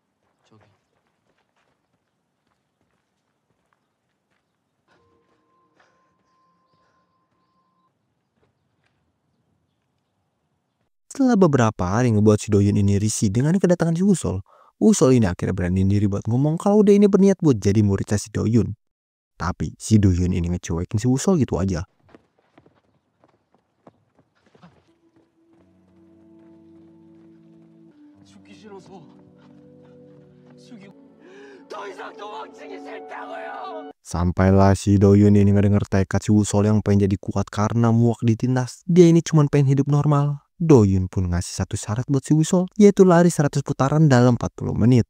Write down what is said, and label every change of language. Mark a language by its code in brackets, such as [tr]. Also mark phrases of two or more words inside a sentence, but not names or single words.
[id] Setelah beberapa hari ngebuat si Doyun ini risih dengan kedatangan si Wusol, Wusol ini akhirnya berani diri buat ngomong kalau dia ini berniat buat jadi muridnya si Doyun. Tapi si Doyun ini ngecuekin si Wusol gitu aja. [ko] 죽기 싫어서 죽이 더 이상 도망치기 싫다고요. [id] Sampailah si Doyun ini ngedenger tekad si Wusol yang pengen jadi kuat karena muak ditindas. Dia ini cuma pengen hidup normal. Doyun pun ngasih satu syarat buat si Wusol, yaitu lari 100 putaran dalam 40 menit.